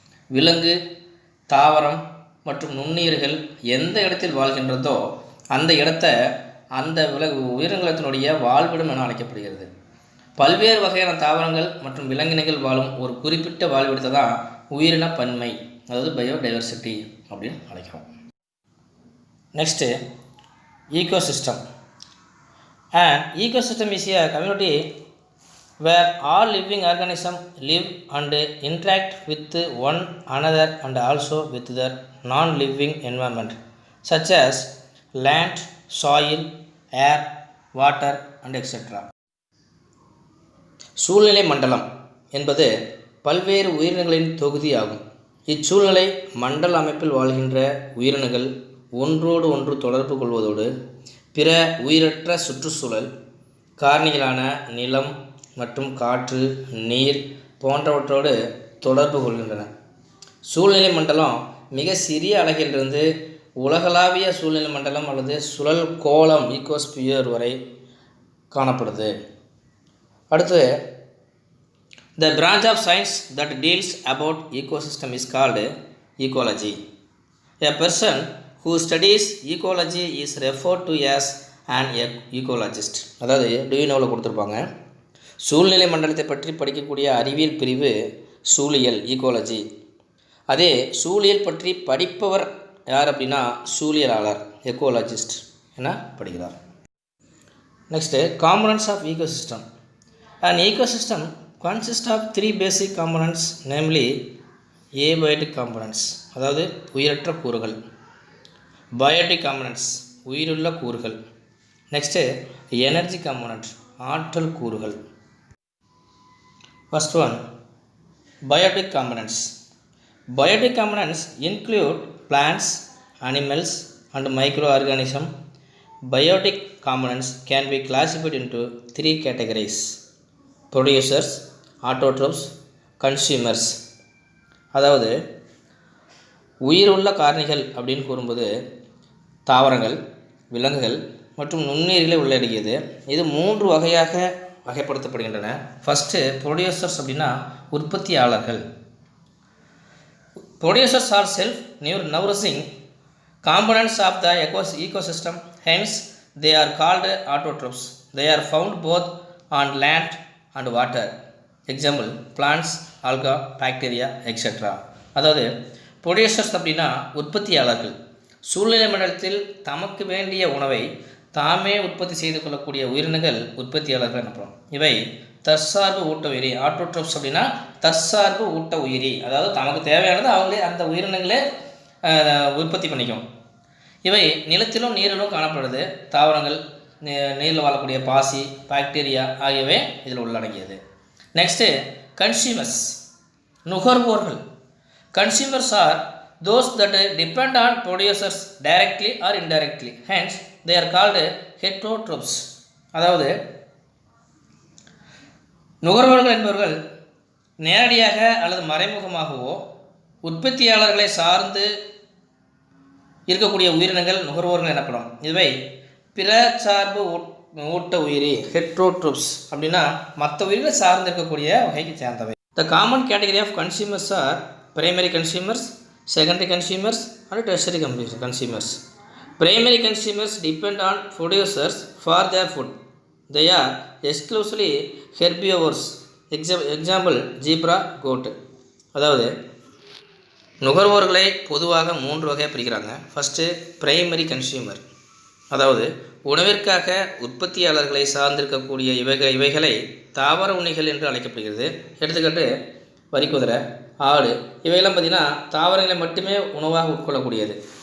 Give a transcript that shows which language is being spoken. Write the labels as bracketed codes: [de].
[ta] விலங்கு, தாவரம் மற்றும் நுண்ணுயிர்கள் எந்த இடத்தில் வாழ்கின்றதோ அந்த இடத்தை அந்த உயிரினத்தினுடைய வாழ்விடம் என அழைக்கப்படுகிறது. பல்வேறு வகையான தாவரங்கள் மற்றும் விலங்கினங்கள் வாழும் ஒரு குறிப்பிட்ட வாழ்விடத்தை தான் உயிரின பன்மை, அதாவது பயோடைவர்சிட்டி அப்படின்னு அழைக்கிறோம். [en] Next ecosystem. An ecosystem is a community where all living organisms live and interact with one another and also with their non-living environment, such as land, soil, air, water and etc. [ta] சூழ்நிலை மண்டலம் என்பது பல்வேறு உயிரினங்களின் தொகுதி ஆகும். இச்சூழ்நிலை மண்டல அமைப்பில் வாழ்கின்ற உயிரினங்கள் ஒன்றோடு ஒன்று தொடர்பு கொள்வதோடு பிற உயிரற்ற சுற்றுச்சூழல் காரணிகளான நிலம் மற்றும் காற்று, நீர் போன்றவற்றோடு தொடர்பு கொள்கின்றன. சூழ்நிலை மண்டலம் மிக சிறிய அலகிலிருந்து உலகளாவிய சூழ்நிலை மண்டலம் அல்லது சுழல் கோளம் ஈகோஸ்பியர் வரை காணப்படுது. அடுத்து, [en] the branch of science that deals about ecosystem is called ecology. A person who studies ecology is referred to as an ecologist. [ta] அதாவது டியூனோவில் கொடுத்துருப்பாங்க. சூழ்நிலை மண்டலத்தை பற்றி படிக்கக்கூடிய அறிவியல் பிரிவு சூழியல், ஈகோலஜி. அதே சூழியல் பற்றி படிப்பவர் யார் அப்படின்னா சூழியலாளர், எக்கோலஜிஸ்ட் என படிக்கிறார். [en] Next, components of ecosystem. An ecosystem consists of 3 basic components, namely abiotic components, [ta] அதாவது உயிரற்ற கூறுகள், [en] biotic components [ta] உயிருள்ள கூறுகள், [en] next energy component [ta] ஆற்றல் கூறுகள். [en] First one, biotic components. Biotic components include plants, animals, and microorganisms. Biotic components can be classified into three categories: producers, autotrophs, consumers. [ta] அதாவது உயிருள்ள காரணிகள் அப்படின்னு கூறும்போது தாவரங்கள், விலங்குகள் மற்றும் நுண்ணுயிர்களை உள்ளடக்கியது. இது 3 வகையாக வகைப்படுத்தப்படுகின்றன. [en] first producers [ta] அப்படின்னா உற்பத்தியாளர்கள். [en] Producers are self nourishing components of the ecosystem, hence they are called autotrophs. They are found both on land and water. Example, plants, alga, bacteria, etc. [ta] அதாவது ப்ரொடியூசர்ஸ் அப்படின்னா உற்பத்தியாளர்கள். சூழ்நிலை மண்டலத்தில் தமக்கு வேண்டிய உணவை தாமே உற்பத்தி செய்து கொள்ளக்கூடிய உயிரினங்கள் உற்பத்தியாளர்கள் எனப்படும். இவை தற்சார்பு ஊட்ட உயிரி. ஆட்டோட்ரோப்ஸ் அப்படின்னா தற்சார்பு ஊட்ட உயிரி, அதாவது தமக்கு தேவையானது அவங்களே அந்த உயிரினங்களே உற்பத்தி பண்ணிக்கும். இவை நிலத்திலும் நீரிலும் காணப்படுது. தாவரங்கள், நீரில் வாழக்கூடிய பாசி, பாக்டீரியா ஆகியவை இதில் உள்ளடங்கியது. [en] Next consumers, நுகர்வோர்கள். Consumers are those that depend on producers directly or indirectly, hence they are called heterotrophs. [ta] அதாவது நுகர்வோர்கள் என்பவர்கள் நேரடியாக அல்லது மறைமுகமாகவோ உற்பத்தியாளர்களை சார்ந்து இருக்கக்கூடிய உயிரினங்கள் நுகர்வோர்கள் எனப்படும். இவை பிற சார்பு ஊட்ட உயிரி, ஹெட்ரோட்ரோப்ஸ் அப்படின்னா மற்ற உயிரிகளை சார்ந்து இருக்கக்கூடிய வகைக்கு சேர்ந்தவை. [en] The common category of consumers are primary consumers, secondary consumers and tertiary consumers. Primary consumers depend on producers for their food. They are exclusively herbivores. Example, zebra, goat. [ta] அதாவது நுகர்வோர்களை பொதுவாக 3 வகையாக பிரிக்கிறாங்க. [en] first primary consumer, [ta] அதாவது உணவிற்காக உற்பத்தியாளர்களை சார்ந்திருக்கக்கூடிய இவைகளை தாவர உண்ணிகள் என்று அழைக்கப்படுகிறது. எடுத்துக்காட்டு வரிக்குதிரை, ஆடு, இவையெல்லாம் பார்த்திங்கன்னா தாவரங்களை மட்டுமே உணவாக உட்கொள்ளக்கூடியது.